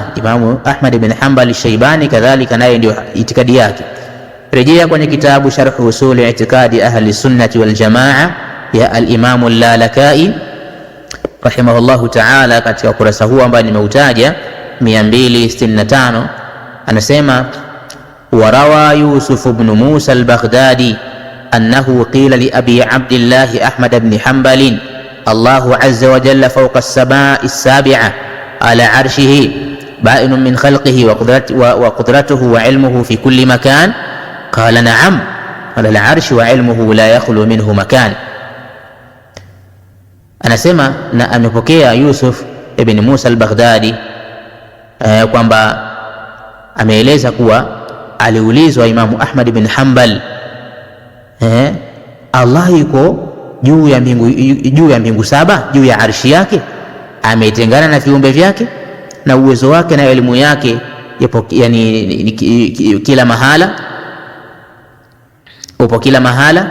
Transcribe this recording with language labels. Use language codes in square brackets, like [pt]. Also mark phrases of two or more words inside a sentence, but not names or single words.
[sw] Imamu Ahmad bin Hanbal Ash-Shaybani kadhalika naye ndio itikadi yake. Rejea kwenye kitabu Sharh Usul I'tiqadi Ahli Sunnati wal Jamaa ya al-Imam al-Lalakai [ar] رحمه الله تعالى, [sw] katika ukurasa huu ambao nimeutaja 265, anasema [ar] وروى يوسف بن موسى البغدادي أنه قيل لأبي عبد الله أحمد بن حنبل الله عز وجل فوق السماء السابعة على عرشه بائن من خلقه وقدرته وعلمه في كل مكان? قال نعم، على العرش وعلمه لا يخلو منه مكان. [sw] Anasema na amepokea Yusuf ibn Musa al-Baghdadi kwamba ameeleza kuwa aliulizwa Imamu Ahmad ibn Hanbal, Allah yuko juu ya mbingu saba, juu ya arshi yake, ametengana na viumbe vyake, na uwezo wake na elimu yake yupo yani kila mahala, upo kila mahala.